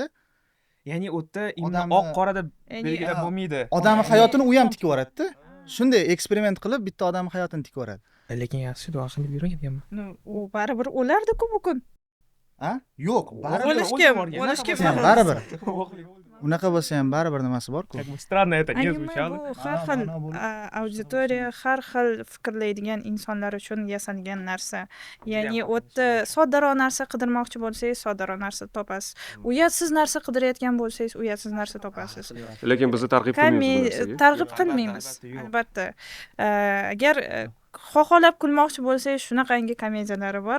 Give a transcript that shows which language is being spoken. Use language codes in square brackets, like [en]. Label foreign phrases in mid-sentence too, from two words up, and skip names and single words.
[uz] Ya'ni u yerda oq qorada belgilab bo'lmaydi. Odamning hayotini u ham tikib yuboradi-da. Shunday eksperiment qilib bitta odamning hayotini tikib yuboradi. Lekin yaxshi duo qilib yurganman. U baribir o'lardi-ku bu kun. Yo'q, o'lishga baribir. Unaqa bo'lsa ham baribir nimasi bor-ku. [ru] Странно это не [uz] Bu [ru] звучало. [uz] har xil auditoriya, har xil fikrlaydigan insonlar uchun yasalgan narsa. Ya'ni u yerda soddaroq narsa qidirmoqchi bo'lsangiz, soddaroq narsa topasiz. Uyatsiz narsa qidirayotgan bo'lsangiz, uyatsiz narsa topasiz. Lekin bizni targ'ib qilmaymiz. Targ'ib qilmaymiz, albatta. Agar xohlab kulmoqchi bo'lsangiz, shunaqangi komediyalari bor.